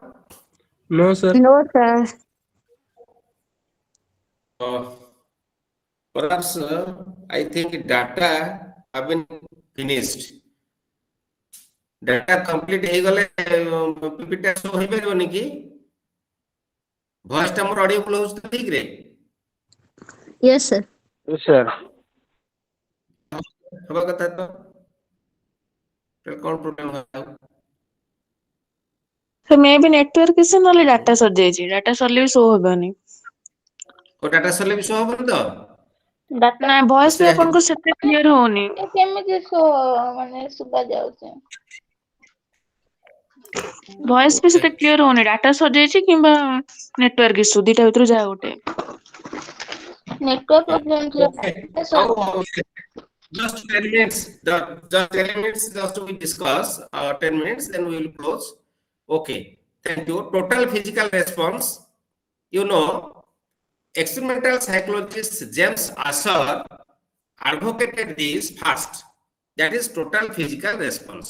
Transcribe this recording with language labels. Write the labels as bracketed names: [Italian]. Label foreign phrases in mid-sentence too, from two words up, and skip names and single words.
[English] No sir. No, sir. Perhaps I think data have been finished. Data complete [Odia] ହେଇଗଲେ PPT show ହେଇପାରିବନି କି? ଭଏସ ଟା ମୋର ଅଡିଓ ହଉଛି ତ ଠିକ ରେ? [English] Yes, sir. Yes, sir. [Odia] ହବା କଥା ତ? କଣ ପ୍ରୋବ୍ଲେମ ହବ? ସେ ମେ ବି [English] network issue [Odia] ନହେଲେ ଡାଟା ସରିଯାଇଛି ଡାଟା ସରିଲେ ବି ଶୋ ହବନି ଓ ଡାଟା ସରିଲେ ବି show ହବନି ତ? ନା ଭଏସ ବି ସେ ଆପଣଙ୍କୁ ସେତେ କ୍ଲିୟର ହଉନି କେମିତି ମାନେ ଶୁଭା ଯାଉଛି? ଭଏସ ବି ସେତେ କ୍ଲିୟର ହଉନି ଡାଟା ସରିଯାଇଛି କିମ୍ବା [English] network issue [Odia] ଦିଟା ଭିତରୁ ଯାହା ଗୋଟେ [English] network problem Okay. How, just 10 minutes, just 10 minutes, just we discuss, 10 minutes, then we will close. Okay, thank you. Total physical response, you know, experimental psychologist James Asher advocated this first, that is total physical response.